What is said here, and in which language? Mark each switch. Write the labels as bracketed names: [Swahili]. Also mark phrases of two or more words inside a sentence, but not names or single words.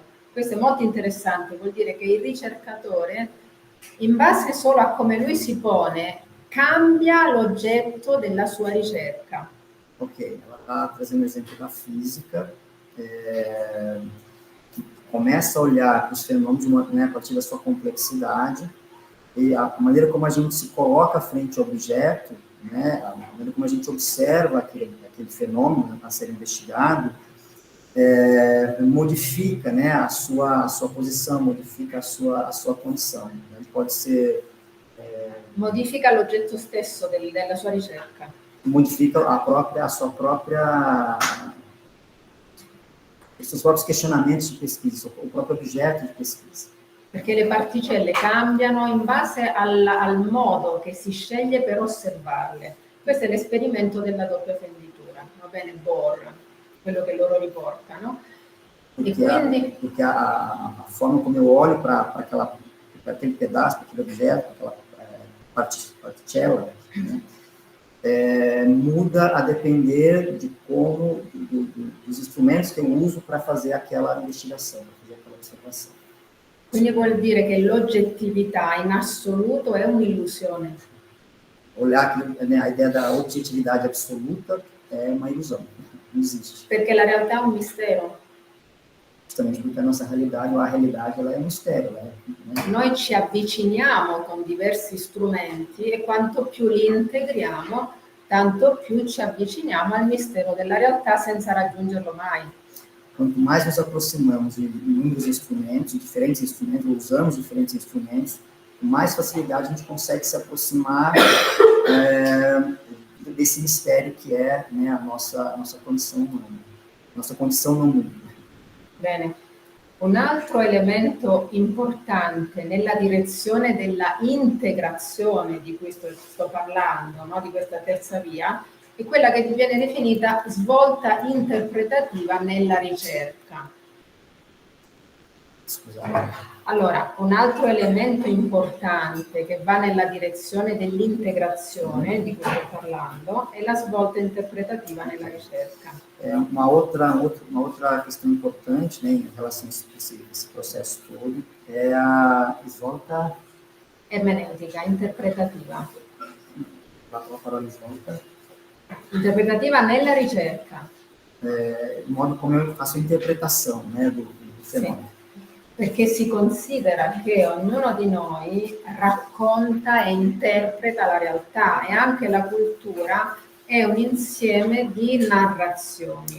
[Italian] Questo è molto interessante, vuol dire che il ricercatore, in base solo a come lui si pone, cambia l'oggetto della sua ricerca. [Portuguese] Ok, ela está trazendo um exemplo da física, que começa a olhar para os fenômenos a partir da sua complexidade, e a maneira como a gente se coloca frente ao objeto, né, a maneira como a gente observa aquele fenômeno a ser investigado, modifica, né, a sua posição, modifica a sua condição. Ele pode ser... [Italian] modifica l'oggetto stesso della sua ricerca. [Portuguese] Modifica a sua própria seus próprios questionamentos de pesquisa, o próprio objeto di pesquisa. [Italian] Perché le particelle cambiano in base al modo che si sceglie per osservarle. Questo è l'esperimento della doppia fenditura, va bene, Bohr, quello che loro riportano. [Portuguese] Porque, [Italian] e quindi... [Portuguese] porque a forma como eu olho para aquele pedaço, para aquele objeto, para aquela particella, né, muda a depender de como, dos instrumentos que eu uso para fazer aquela investigação, para fazer aquela observação. [Italian] Quindi vuol dire che l'oggettività in assoluto è un'illusione. [Portuguese] Olhar né, a ideia da objetividade absoluta é uma ilusão, não existe. [Italian] Perché la realtà è un mistero. [Portuguese] Justamente porque a nossa realidade, ou a realidade, ela é um mistério. Né? [Italian] Noi ci avviciniamo con diversi strumenti e quanto più li integriamo, tanto più ci avviciniamo al mistero della realtà senza raggiungerlo mai. [Portuguese] Quanto mais nos aproximamos de inúmeros instrumentos, de diferentes instrumentos, usamos diferentes instrumentos, com mais facilidade a gente consegue se aproximar desse mistério que é, né, a nossa condição humana, nossa condição no mundo. [Italian] Bene. Un altro elemento importante nella direzione della integrazione di cui sto parlando, no? Di questa terza via, è quella che viene definita svolta interpretativa nella ricerca. Scusate. Allora, un altro elemento importante che va nella direzione dell'integrazione di cui sto parlando è la svolta interpretativa nella ricerca. [Portuguese] Uma outra questão importante, né, em relação a esse processo todo é a svolta [Italian] ermeneutica, interpretativa. La parola svolta? Interpretativa nella ricerca. Il modo [Portuguese] come eu faço a interpretação, né, do fenomeno. [Italian] Sì. Perché si considera che ognuno di noi racconta e interpreta la realtà e anche la cultura è un insieme di narrazioni.